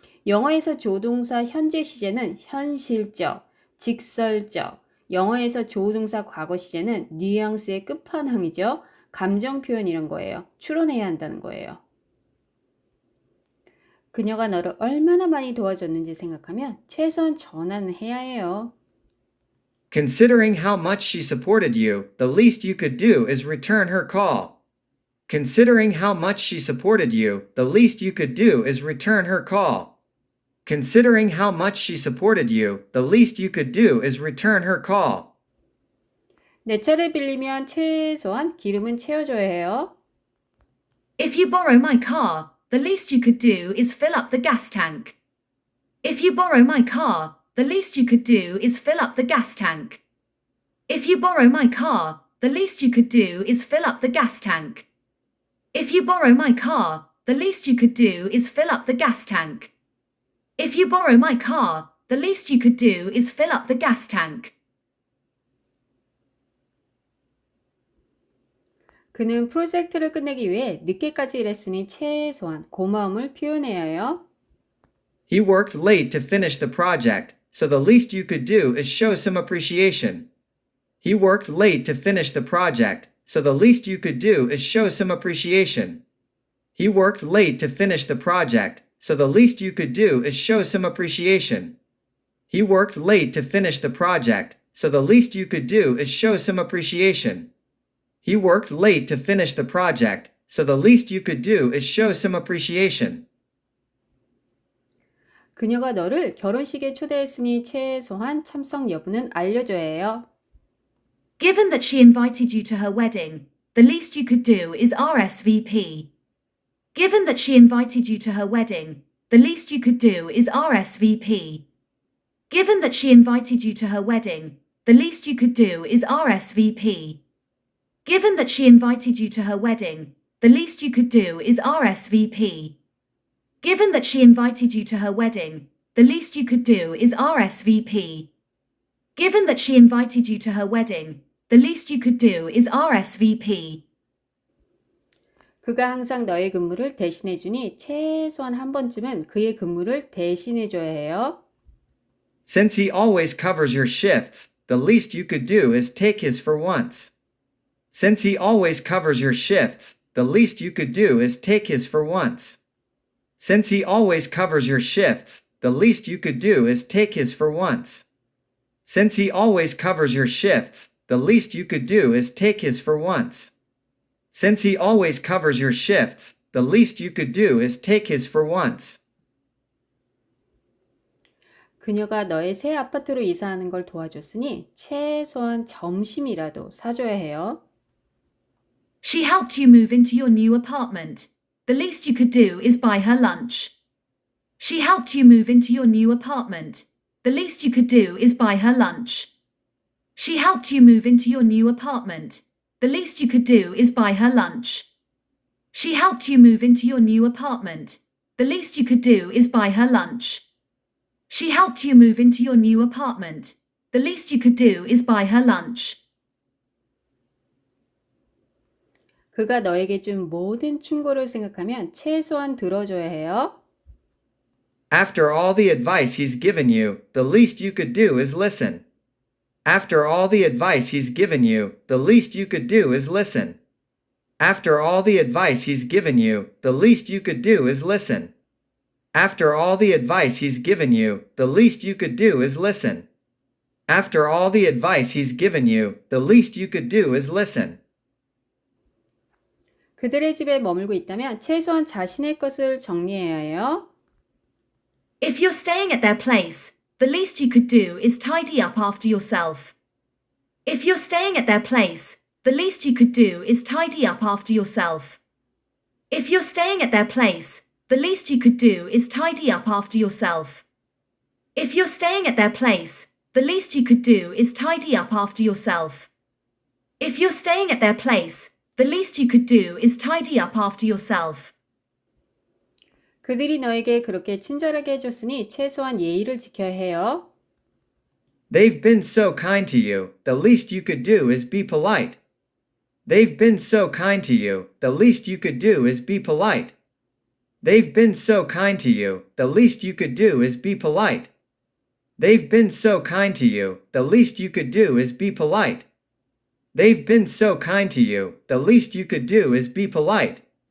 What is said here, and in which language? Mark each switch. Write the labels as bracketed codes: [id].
[ko] 영어에서 조동사 현재 시제는 현실적, 직설적, 영어에서 조동사 과거 시제는 뉘앙스의 끝판왕이죠. 감정 표현 이런 거예요. 추론해야 한다는 거예요. 그녀가 너를 얼마나 많이 도와줬는지 생각하면 최소한 전화는 해야 해요. [en] Considering how much she supported you, the least you could do is return her call. Considering how much she supported you, the least you could do is return her call. Considering how much she supported you, the least you could do is return her call. [ko] 내 차를 빌리면 최소한 기름은 채워줘야 해요. [en] If you borrow my car, the least you could do is fill up the gas tank. If you borrow my car, the least you could do is fill up the gas tank. If you borrow my car, the least you could do is fill up the gas tank. If you borrow my car, the least you could do is fill up the gas tank. If you borrow my car, the least you could do is fill up the gas tank. [ko] 그는 프로젝트를 끝내기 위해 늦게까지 일했으니 최소한 고마움을 표현해야 해요. [en] He worked late to finish the project, so the least you could do is show some appreciation. He worked late to finish the project, so the least you could do is show some appreciation. He worked late to finish the project, so the least you could do is show some appreciation. He worked late to finish the project, so the least you could do is show some appreciation. He worked late to finish the project, so the least you could do is show some appreciation. [ko] 그녀가 너를 결혼식에 초대했으니 최소한 참석 여부는 알려줘야 해요. [en] Given that she invited you to her wedding, the least you could do is RSVP. Given that she invited you to her wedding, the least you could do is RSVP. Given that she invited you to her wedding, the least you could do is RSVP. Given that she invited you to her wedding, the least you could do is RSVP. Given that she invited you to her wedding, the least you could do is RSVP. Given that she invited you to her wedding, the least you could do is RSVP. [ko] 그가 항상 너의 근무를 대신해주니 최소한 한 번쯤은 그의 근무를 대신해줘야 해요. [en] Since he always covers your shifts, the least you could do is take his for once. Since he always covers your shifts, the least you could do is take his for once. Since he always covers your shifts, the least you could do is take his for once. Since he always covers your shifts, the least you could do is take his for once. Since he always covers your shifts, the least you could do is take his for once. [ko] 그녀가 너의 새 아파트로 이사하는 걸 도와줬으니 최소한 점심이라도 사줘야 해요. [en] She helped you move into your new apartment. The least you could do is buy her lunch. She helped you move into your new apartment. The least you could do is buy her lunch. She helped you move into your new apartment. The least you could do is buy her lunch. She helped you move into your new apartment. The least you could do is buy her lunch. She helped you move into your new apartment. The least you could do is buy her lunch. [ko] 그가 너에게 준 모든 충고를 생각하면 최소한 들어줘야 해요. [en] After all the advice he's given you, the least you could do is listen. After all the advice he's given you, the least you could do is listen. After all the advice he's given you, the least you could do is listen. After all the advice he's given you, the least you could do is listen. After all the advice he's given you, the least you could do is listen. [ko] 그들의 집에 머물고 있다면 최소한 자신의 것을 정리해야 해요. [en] If you're staying at their place, the least you could do is tidy up after yourself. If you're staying at their place, the least you could do is tidy up after yourself. If you're staying at their place, the least you could do is tidy up after yourself. If you're staying at their place, the least you could do is tidy up after yourself. If you're staying at their place, the least you could do is tidy up after yourself. [ko] 그들이 너에게 그렇게 친절하게 해줬으니 최소한 예의를 지켜야 해요. [en] They've been so kind to you, the least you could do is be polite. They've been so kind to you, the least you could do is be polite. They've been so kind to you, the least you could do is be polite. They've been so kind to you, the least you could do is be polite. They've been so kind to you, the least you could do is be polite.